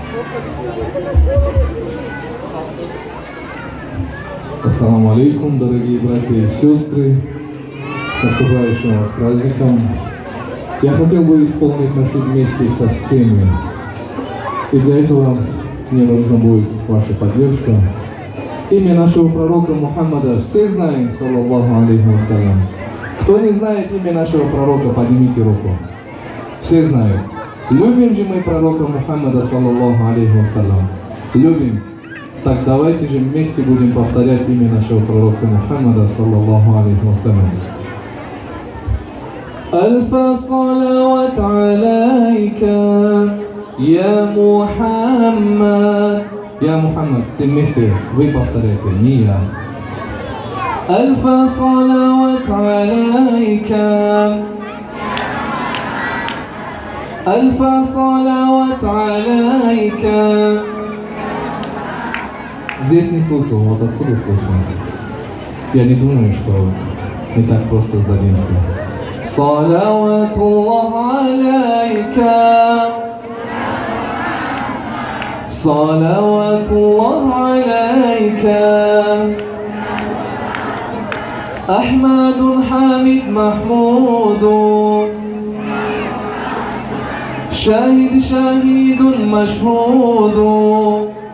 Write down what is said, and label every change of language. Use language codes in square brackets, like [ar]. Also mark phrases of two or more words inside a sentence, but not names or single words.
[ar] السلام عليكم, [ru] дорогие братья и сестры, с наступающим вас праздником. Я хотел бы исполнить наши вместе со всеми, и для этого мне нужна будет ваша поддержка. Имя нашего пророка Мухаммада все знаем, [ar] صلى الله عليه وسلم. [ru] Кто не знает имя нашего пророка, поднимите руку. Все знают. Любим же мы пророка Мухаммада, [ar] صلى الله عليه وسلم. [ru] Любим. Так давайте же вместе будем повторять имя нашего пророка Мухаммада, [ar] صلى الله عليه وسلم. ألف صلوات عليك يا محمد. يا محمد, [ru] все вместе, вы повторяйте, не я. [ar] ألف صلوات عليك ألف صلوات عليك. [ru] Здесь не слышал, вот отсюда слышал. Я не думаю, что мы так просто сдадимся. [ar] صلوات الله عليك صلوات الله عليك. أحمد حامد محمود شاهد شاهد مشهود.